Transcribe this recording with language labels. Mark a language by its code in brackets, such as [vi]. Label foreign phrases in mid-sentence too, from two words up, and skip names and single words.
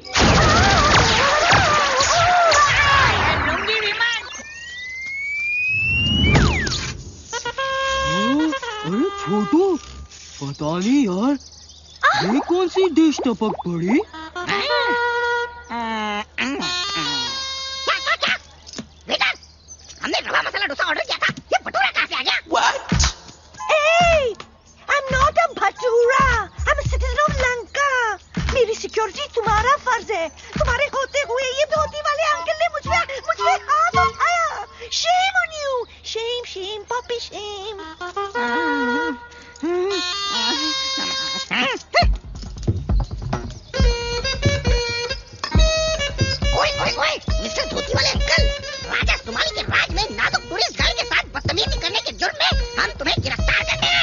[hi] अरे छोटू, पता नहीं यार, ये कौन सी डिश टपक पड़ी? हमने रवा मसाला डोसा ऑर्डर किया था, ये भटूरा कहाँ से आ गया? [en] What? Hey, I'm not a भटूरा, I'm a citizen of Lanka। [hi] मेरी सिक्योरिटी तुम्हारा फर्ज है। तुम्हारे होते हुए ये धोती वाले अंकल ने मुझ पे हाथ उठाया। [en] Shame on you, shame, shame, puppy shame। [hi] ओए, मिस्टर धोती वाले अंकल, राजा सोमाली के राज में नाजुक [en] tourist girl [hi] के साथ बदतमीजी करने के जुर्म में हम तुम्हें गिरफ्तार करते हैं।